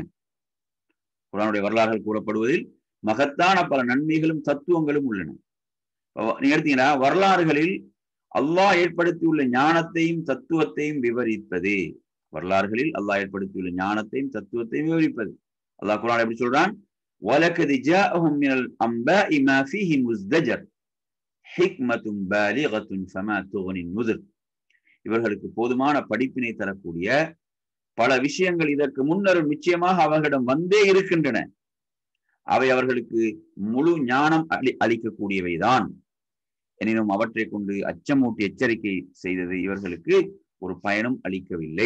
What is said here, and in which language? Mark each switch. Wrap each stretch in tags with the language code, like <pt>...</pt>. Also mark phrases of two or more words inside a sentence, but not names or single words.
<ta>குர்ஆனுடைய வரலாறுகள் கூறப்படுவதில் மகத்தான பல நன்மைகளும் தத்துவங்களும் உள்ளன. நீங்க எடுத்தீங்கன்னா வரலாறுகளில் அல்லாஹ் ஏற்படுத்தியுள்ள ஞானத்தையும் தத்துவத்தையும் விவரிப்பது. வரலாறுகளில் அல்லாஹ் ஏற்படுத்தியுள்ள ஞானத்தையும் தத்துவத்தையும் விவரிப்பது. அல்லாஹ் குர்ஆன் எப்படி சொல்றான்?</ta> <ar>وَلَقَدْ جَاءَهُم مِّنَ الْأَنبَاءِ مَا فِيهِ مُزْدَجَرٌ حِكْمَةٌ بَالِغَةٌ فَمَا تُغْنِ النُّذُرُ.</ar> <ta>இவர்களுக்கு போதுமான படிப்பினை தரக்கூடிய பல விஷயங்கள் இதற்கு முன்னரும் நிச்சயமாக அவர்களிடம் வந்தே இருக்கின்றன. அவை அவர்களுக்கு முழு ஞானம் அளிக்கக்கூடியவைதான். எனினும் அவற்றை கொண்டு அச்சமூட்டி எச்சரிக்கை செய்தது இவர்களுக்கு ஒரு பயனும் அளிக்கவில்லை.</ta>